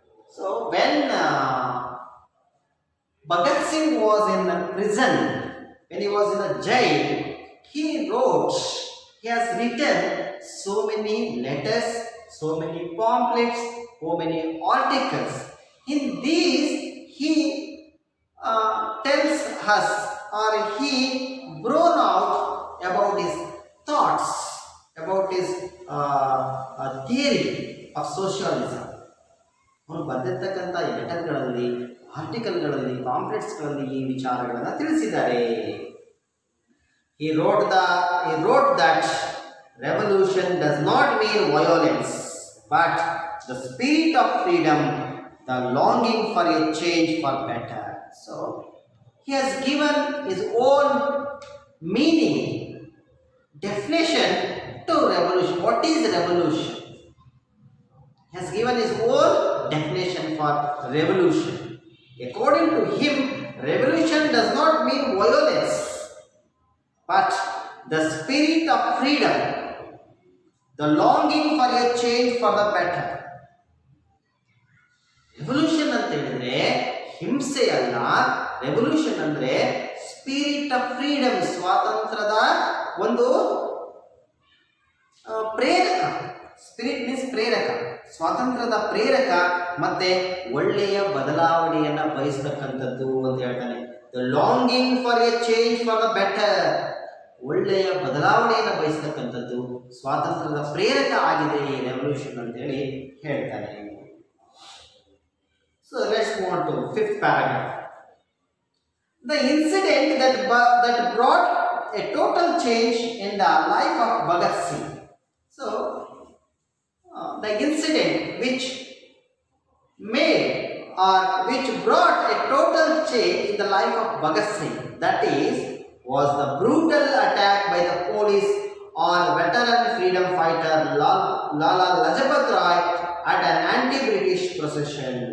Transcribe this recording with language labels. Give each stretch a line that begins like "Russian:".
English: So when Bhagat Singh was in prison, when he was in a jail, he has written so many letters, so many pamphlets, so many articles. In these, he tells us, or he brought out about his thoughts, about his theory of socialism.
Kannada: ಅವನು ಬರೆದಿರ್ತಕ್ಕಂಥ ಲೆಟರ್ಗಳಲ್ಲಿ, ಆರ್ಟಿಕಲ್ಗಳಲ್ಲಿ, ಪಾಂಪ್ಲೆಟ್ಸ್ಗಳಲ್ಲಿ ಈ ವಿಚಾರಗಳನ್ನು ತಿಳಿಸಿದ್ದಾರೆ.
English: He wrote that revolution does not mean violence, but the spirit of freedom, the longing for a change for better. So he has given his own meaning, definition to revolution. What is revolution? He has given his own definition for revolution. According to him, revolution does not mean violence, but the spirit of freedom, the longing for a change for the better.
Kannada: Revolution ಅಂತ ಹೇಳಿದ್ರೆ ಹಿಂಸೆ ಅಲ್ಲ. Revolution ಅಂದ್ರೆ
English: spirit of freedom,
Kannada: ಸ್ವಾತಂತ್ರ್ಯದ ಒಂದು ಪ್ರೇರಕ.
English: spirit means
Kannada: ಪ್ರೇರಕ, ಸ್ವಾತಂತ್ರ್ಯದ ಪ್ರೇರಕ, ಮತ್ತೆ ಒಳ್ಳೆಯ ಬದಲಾವಣೆಯನ್ನ ಬಯಸತಕ್ಕಂಥದ್ದು ಅಂತ ಹೇಳ್ತಾನೆ.
English: the longing for a change for the better,
Kannada: ಒಳ್ಳೆಯ ಬದಲಾವಣೆಯನ್ನು ಬಯಸತಕ್ಕಂಥದ್ದು ಸ್ವಾತಂತ್ರ್ಯದ ಪ್ರೇರಕ ಆಗಿದೆ ಈ ರೆವಲ್ಯೂಷನ್ ಅಂತೇಳಿ ಹೇಳ್ತಾನೆ.
English: So let's move on to fifth paragraph. The incident that brought a total change in the life of Bhagat Singh. So the incident which made or which brought a total change in the life of Bhagat Singh, that is, was the brutal attack by the police on veteran freedom fighter Lala Lajpat Rai at an anti-British procession.